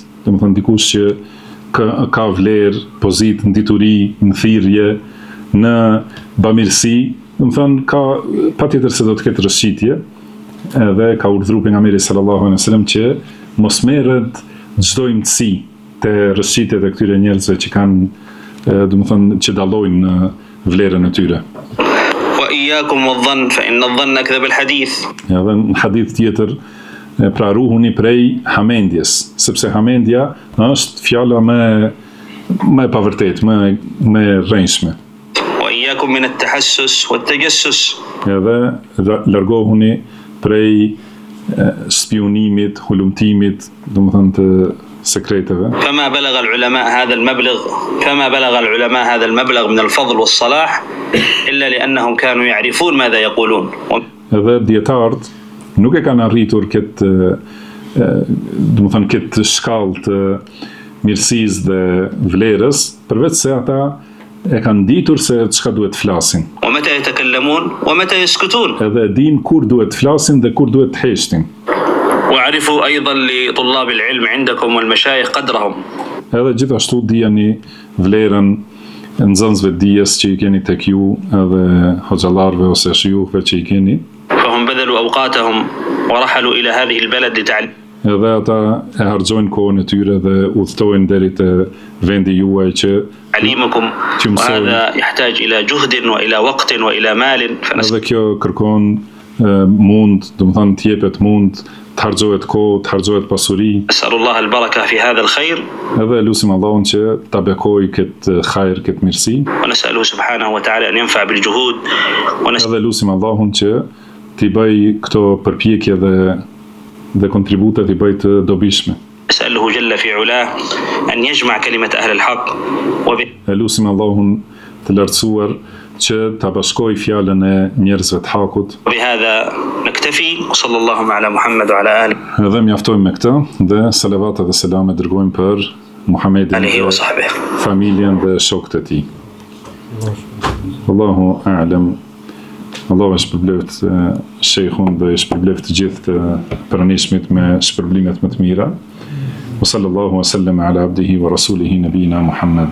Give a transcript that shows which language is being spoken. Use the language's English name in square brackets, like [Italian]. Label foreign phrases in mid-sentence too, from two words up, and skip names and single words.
[Albanian] Domethënë dikush që ka vlerë, pozitë, në dituri, në thirrje, në bamirësi, domethënë ka patjetër se do të ketë rëshqitje, edhe ka urdhëruar pejgamberi [Arabic] صلى الله عليه وسلم [Albanian] që mos merret çdo imtësi te rëshqitjet e këtyre njerëzve që kanë domethënë që dallojnë në vlerën e tyre. [Arabic] وإياكم والظن فإن الظن أكذب الحديث. [Albanian] Edhe në hadith tjetër, pra ruhuni prej hamendjes, sepse hamendja është fjala më e pavërtetë, më e rrënjshme. [Arabic] وإياكم من التحسس والتجسس. [Albanian] Edhe largohuni prej spionimit, hulumtimit, domethënë të sekreteve. [Arabic] فما بلغ العلماء هذا المبلغ من الفضل والصلاح إلا لأنهم كانوا يعرفون ماذا يقولون. [Albanian] Edhe dietarët nuk e kanë arritur këtë, domethënë këtë shkallë të mirësisë dhe vlerës, përveç se ata e kanë ditur se çka duhet të flasin. [Arabic] ومتى يتكلمون ومتى يسكتون. [Albanian] Edhe din kur duhet të flasin dhe kur duhet të heshtin. [Arabic] وعرفوا أيضا لطلاب العلم عندكم والمشايخ قدرهم. [Albanian] Edhe gjithashtu dijani vlerën e nxënësve të dijes që i keni tek ju, edhe hoxhallarëve ose shijuhve që i keni. [Arabic] فهم بذلوا أوقاتهم ورحلوا إلى هذه البلد لتعلم. [Albanian] Edhe ata e harxojnë kohën e tyre dhe udhtojnë deri te vendi juaj që [Arabic] تعليمكم وهذا يحتاج إلى جهد وإلى وقت وإلى مال. [Albanian] edhe kjo kërkon mund, domethënë të jepet mund, të harxohet kohë, të harxohet pasuri. [Arabic] أسأل الله البركة في هذا الخير. [Albanian] Edhe lutim Allahun që ta bekojë këtë hajër, këtë mirësi. [Arabic] ونسأله سبحانه وتعالى أن ينفع بالجهود. [Albanian] Edhe lutim Allahun që t'i bëj këto përpjekje dhe kontribute t'i bëj të dobishme. [Arabic] أسأله جل في علاه أن يجمع كلمة أهل الحق. [Albanian] Lutim Allahun të lartësuar që ta bashkoj fjalën e njerëzve të hakut. [Arabic] وبهذا نكتفي وصلى الله على محمد وعلى آله. [Albanian] Edhe mjaftojmë me këtë dhe salavat dhe selame dërgojmë për Muhamedin, [Arabic] عليه وصحبه. [Albanian] familjen dhe shokët e tij. [Arabic] الله أعلم. [Albanian] Allahu e shpërbleft shejkhun dhe e shpërbleft të gjithë të pranishmit me shpërblimet më të mira. [Arabic] وصلى الله وسلم على عبده ورسوله نبينا محمد.